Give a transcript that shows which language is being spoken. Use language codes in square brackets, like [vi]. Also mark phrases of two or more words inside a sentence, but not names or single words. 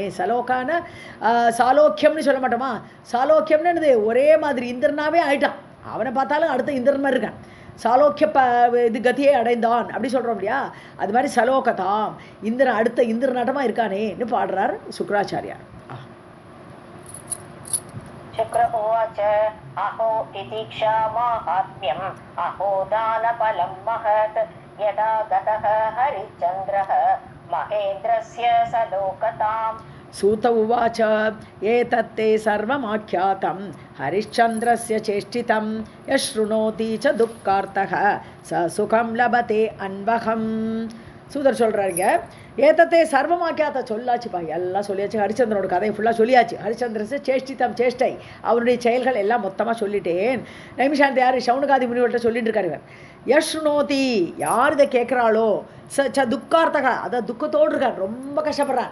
[ta] சலோகான சாலோக்கியம்னு சொல்ல மாட்டோமா, சாலோக்கியம்னு ஒரே மாதிரி இந்திரனாவே ஆயிட்டான். அவனை பார்த்தாலும் அடுத்த இந்திரன் மாதிரி இருக்கான். சாலோக்கிய இது கதியை அடைந்தான் அப்படி சொல்கிறோம் இல்லையா, அது மாதிரி சலோகதாம், இந்திரன் அடுத்த இந்திரநாட்டமாக இருக்கானேன்னு பாடுறார் சுக்கராச்சாரியார். [sa] शुक्र उवाच अहो तितिक्षा माहात्म्यम् अहो दानफलं महत् यदा गतः हरिश्चन्द्रः महेन्द्रस्य सलोकताम्. सूत उवाच एतत्ते सर्वमाख्यातं हरिश्चन्द्रस्य चेष्टितं यशृणोति च दुःखार्तः स सुखं लभते अन्वहम्. [ta] சூதர் சொல்கிறாருங்க, [sa] एतत्ते सर्वमाख्यातं [ta] சொல்லாச்சுப்பா, எல்லாம் சொல்லியாச்சு. ஹரிச்சந்திரனோட கதையை ஃபுல்லாக சொல்லியாச்சு. [sa] हरिश्चन्द्रस्य चेष्टितं, [ta] சேஷ்டை, அவருடைய செயல்கள் எல்லாம் மொத்தமாக சொல்லிட்டேன். நைமிஷாந்தி யார் சவுனகாதி முனிவர்கிட்ட சொல்லிட்டு இருக்காரு இவர். யஷ்ணோதி, யார் இதை கேட்குறாளோ, துக்கார்த்தகா, அதை துக்கத்தோடு இருக்கார், ரொம்ப கஷ்டப்படுறார்.